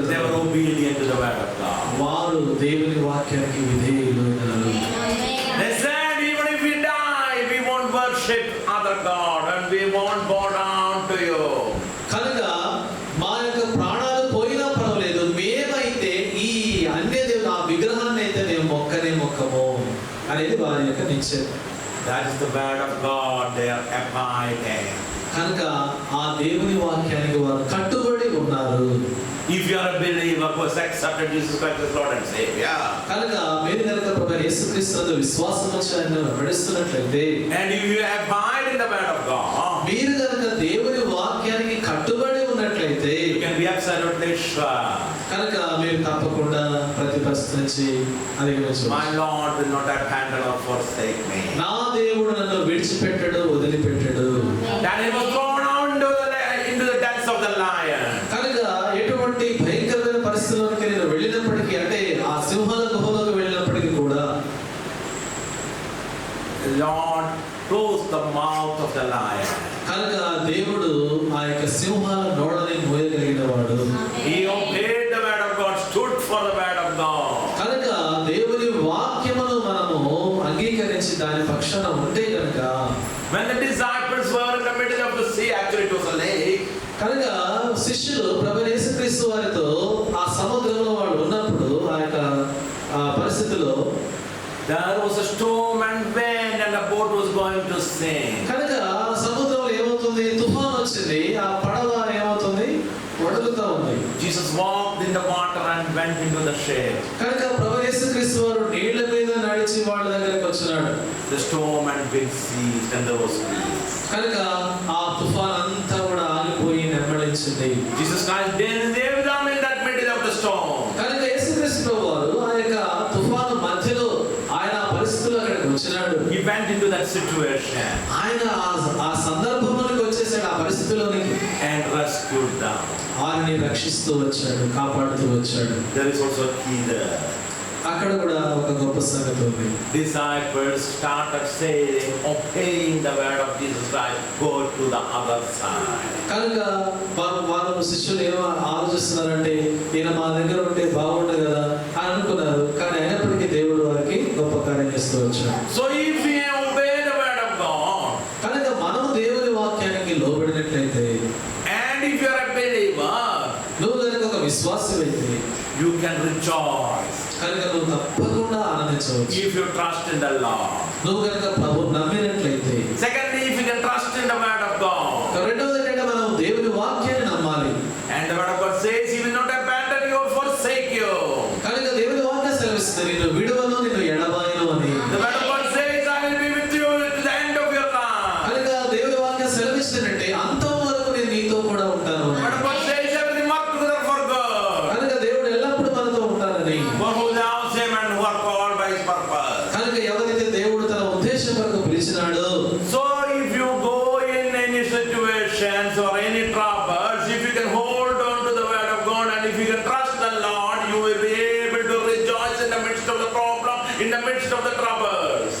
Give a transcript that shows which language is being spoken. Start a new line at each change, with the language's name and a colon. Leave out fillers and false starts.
English: they were obedient to the word of God.
Telugu: వారు దేవుని వాక్యానికి విధేయులైనారు.
English: They said, even if we die, we won't worship other God and we won't bow down to you.
Telugu: కనుక మా యొక్క ప్రాణాలు పోయినా పర్వాలేదు, మేమైతే ఈ అన్య దేవుని ఆ విగ్రహాన్ని అయితే మేము మొక్కము అనేది వారి యొక్క నిశ్చయం.
English: That is the word of God, they are abiding.
Telugu: కనుక ఆ దేవుని వాక్యానికి వారు కట్టుబడి ఉన్నారు.
English: If you are a believer who has accepted Jesus Christ as Lord and Savior,
Telugu: కనుక మీరు కనుక ప్రభువైన యేసుక్రీస్తునందు విశ్వాసం ఉంచి ఆయనను వెంబడిస్తున్నట్లయితే,
English: and if you abide in the word of God,
Telugu: మీరు కనుక దేవుని వాక్యానికి కట్టుబడి ఉన్నట్లయితే,
English: you can be absolutely sure,
Telugu: కనుక మీరు తప్పకుండా ప్రతి పరిస్థితి నుంచి అధిగమించవచ్చు.
English: my Lord will not abandon or forsake me.
Telugu: నా దేవుడు నన్ను విడిచిపెట్టడు, వదిలిపెట్టడు.
English: Daniel was thrown out into the depths of the lion.
Telugu: కనుక ఎటువంటి భయంకరమైన పరిస్థితుల్లోకి నేను వెళ్ళినప్పటికీ, అంటే ఆ సింహాల గుహలోకి వెళ్ళినప్పటికీ కూడా
English: The Lord closed the mouth of the lion.
Telugu: కనుక దేవుడు ఆ యొక్క సింహాల నోళ్ళని మోయగలిగిన వాడు.
English: He obeyed the word of God, stood for the word of God.
Telugu: కనుక దేవుని వాక్యమును మనము అంగీకరించి దాని పక్షాన ఉంటే కనుక,
English: When the disciples were in the middle of the sea, actually it was a lake.
Telugu: కనుక శిష్యులు ప్రభువైన యేసుక్రీస్తు వారితో ఆ సముద్రంలో వాళ్ళు ఉన్నప్పుడు, ఆ యొక్క పరిస్థితిలో
English: There was a storm and wind and the boat was going to sink.
Telugu: కనుక సముద్రంలో ఏమవుతుంది? తుఫాన్ వచ్చింది, ఆ పడవ ఏమవుతుంది? వడులుతా ఉంది.
English: Jesus walked in the water and went into the ship.
Telugu: కనుక ప్రభువైన యేసుక్రీస్తు వారు నీళ్ల మీద నడిచి వాళ్ళ దగ్గరికి వచ్చినాడు.
English: The storm and wind ceased and there was peace.
Telugu: కనుక ఆ తుఫాన్ అంతా కూడా ఆగిపోయి నెమ్మడించింది.
English: Jesus Christ didn't leave them in that middle of the storm.
Telugu: కనుక యేసుక్రీస్తు ప్రభువారు ఆ యొక్క తుఫాను మధ్యలో ఆయన ఆ పరిస్థితుల్లో అక్కడికి వచ్చినాడు.
English: He went into that situation
Telugu: ఆయన ఆ సందర్భంలోకి వచ్చేసాడు, ఆ పరిస్థితిలోనికి,
English: and rescued them.
Telugu: వారిని రక్షిస్తూ వచ్చాడు, కాపాడుతూ వచ్చాడు.
English: There is also a key there.
Telugu: అక్కడ కూడా ఒక గొప్ప సంగతి ఉంది.
English: Disciples started saying, obeying the word of Jesus Christ, go to the other side.
Telugu: కనుక వారు శిష్యులు ఏమో ఆలోచిస్తున్నారంటే, ఈయన మా దగ్గర ఉంటే బాగుండదు కదా అని అనుకున్నారు. కానీ అయినప్పటికీ దేవుడు వారికి గొప్ప కార్యం చేస్తూ వచ్చాడు.
English: So if we obey the word of God,
Telugu: కనుక మనము దేవుని వాక్యానికి లోబడినట్లయితే,
English: and if you are a believer,
Telugu: నువ్వు కనుక ఒక విశ్వాసమైతే,
English: you can rejoice.
Telugu: కనుక నువ్వు తప్పకుండా ఆనందించవచ్చు.
English: If you trust in the Lord.
Telugu: నువ్వు కనుక ప్రభువుని నమ్మినట్లయితే.
English: Secondly, if you can trust in the word of God.
Telugu: రెండవది ఏంటంటే మనం దేవుని వాక్యాన్ని నమ్మాలి.
English: And the word of God says, He will not abandon you or forsake you.
Telugu: కనుక దేవుని వాక్యం సెలవిస్తుంది, నిన్ను విడువను, నిన్ను ఎడబాయను అని.
English: The word of God says, I will be with you to the end of your life.
Telugu: కనుక దేవుని వాక్యం సెలవిస్తుందంటే అంతం వరకు నేను నీతో కూడా ఉంటాను.
English: The word of God says, everything work together for good.
Telugu: కనుక దేవుడు ఎల్లప్పుడూ మనతో ఉంటానని.
English: For who loves Him and who are called by His purpose.
Telugu: కనుక ఎవరైతే దేవుడు తన ఉద్దేశం వరకు పిలిచినాడో,
English: So if you go in any situations or any troubles, if you can hold on to the word of God and if you can trust the Lord, you will be able to rejoice in the midst of the problem, in the midst of the troubles.